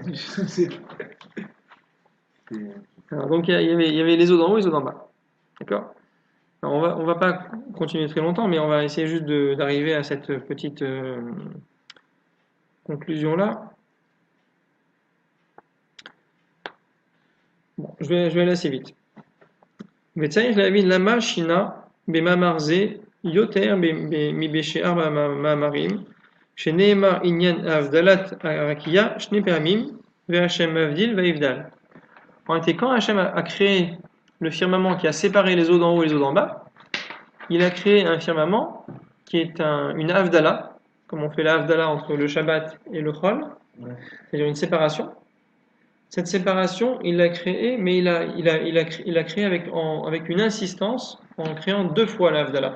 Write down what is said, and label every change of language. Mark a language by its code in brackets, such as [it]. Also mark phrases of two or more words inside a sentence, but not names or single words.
[fr] Alors, donc il y avait les eaux d'en haut et les eaux d'en bas. D'accord? Alors, on va pas continuer très longtemps, mais on va essayer juste d'arriver à cette petite conclusion-là. Bon, je vais aller assez vite. [he] וצריך להבין למה שינה במאמר זה יותר מבשאר המאמרים, שנאמר עניין הבדלת הרקיע שני פעמים, והשם מבדיל ויבדל. [fr] En réalité, quand Hachem a créé le firmament qui a séparé les eaux d'en haut et les eaux d'en bas, il a créé un firmament qui est une havdalah, comme on fait la havdalah entre le Shabbat et le Chol, c'est-à-dire une séparation. Cette séparation, il l'a créée, mais il a créé avec une insistance en créant 2 fois la havdalah.